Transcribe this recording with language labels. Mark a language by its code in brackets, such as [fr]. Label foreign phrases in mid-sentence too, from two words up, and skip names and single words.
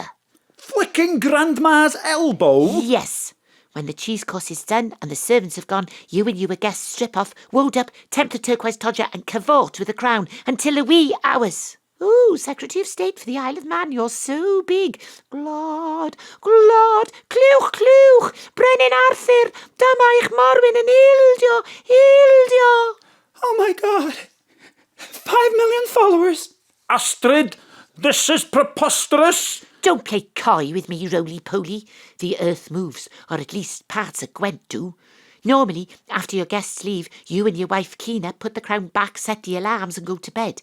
[en] Flicking Grandma's elbow? Yes. When the cheese course is done and the servants have gone, you and your guests strip off, woad up, tempt the turquoise todger and cavort with the crown until the wee hours. Ooh, Secretary of State for the Isle of Man, you're so big. [cy] Glod, glod, clwch, clwch, Brenin Arthur, dyma eich Morwyn yn ildio, ildio. [en] Oh my God. 5 million followers. Astrid, this is preposterous. Don't play coy with me, roly-poly. The earth moves, or at least parts of Gwent do. Normally, after your guests leave, you and your wife clean up, put the crown back, set the alarms and go to bed.